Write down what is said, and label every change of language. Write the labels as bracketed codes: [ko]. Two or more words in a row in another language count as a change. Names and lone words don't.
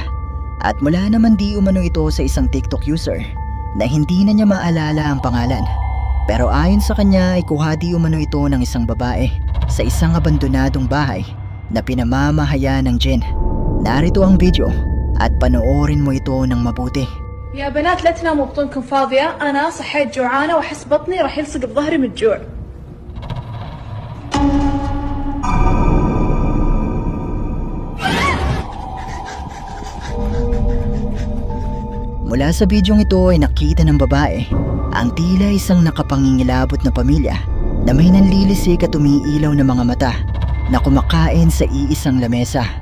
[tl] At mula naman di umano ito sa isang TikTok user na hindi na niya maalala ang pangalan. Pero ayon sa kanya ay kuha di umano ito ng isang babae sa isang abandonadong bahay na pinamamahayan ng jinn. Narito ang video at panoorin mo ito ng mabuti. [ar] يا بنات لا تناموا بطونكم فاضية، أنا صحيت جوعانة وأحس بطني راح يلصق بظهري من الجوع. [tl] Mula sa bidyong ito ay nakita ng babae ang tila isang nakapangingilabot na pamilya na may nanlilisik at umiilaw na mga mata na kumakain sa iisang lamesa.